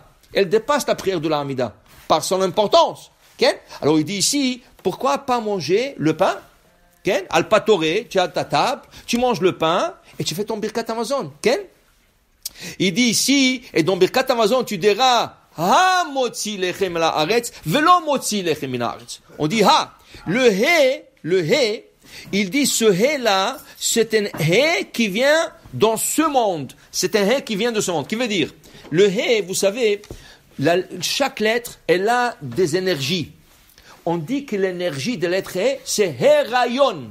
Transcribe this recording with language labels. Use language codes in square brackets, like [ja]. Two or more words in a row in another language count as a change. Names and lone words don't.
[fr] Elle dépasse la prière de la Hamida. Par son importance. Okay? Alors il dit ici, pourquoi pas manger le pain? Okay? [he] על פתורה, [fr] tu as ta table, tu manges le pain et tu fais ton [he] ברכת המזון. [fr] Okay? Il dit ici, et dans [he] ברכת המזון, [fr] tu diras, [he] המוציא לחם לה הארץ, ולא מוציא לחם מן הארץ. [fr] On dit ha. Le he, il dit ce he là, c'est un he qui vient dans ce monde. C'est un he qui vient de ce monde. Qui veut dire, le he, vous savez, chaque lettre, elle a des énergies. On dit que l'énergie de lettre He, c'est Herayon.